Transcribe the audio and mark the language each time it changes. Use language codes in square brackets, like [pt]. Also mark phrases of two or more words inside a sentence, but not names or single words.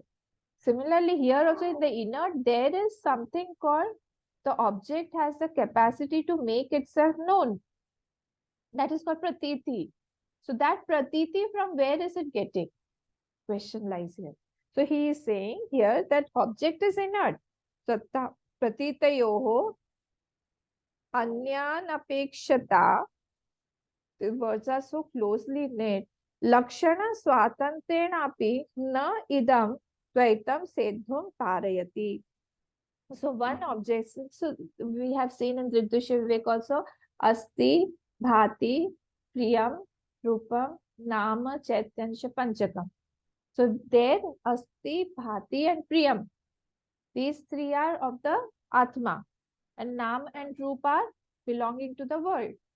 [en] Similarly, here also in the inert, there is something called the object has the capacity to make itself known. That is called pratiti. So that pratiti, from where is it getting? Question lies here. So he is saying here that object is inert. [sa] Satta pratitayoho anyan apekshata. [en] The words are so closely knit. [sa] Lakshana swatantenapi na idam dvaitam seddhum parayati. [en] So one object, so we have seen in Dridusha Vivek also, [sa] Asti, Bhati, Priyam, Rupam, Nama, Chaitanya, Panchakam. [en] So there, [sa] Asti, Bhati and Priyam. [en] These three are of the Atma. And Nam and Rupa are belonging to the world.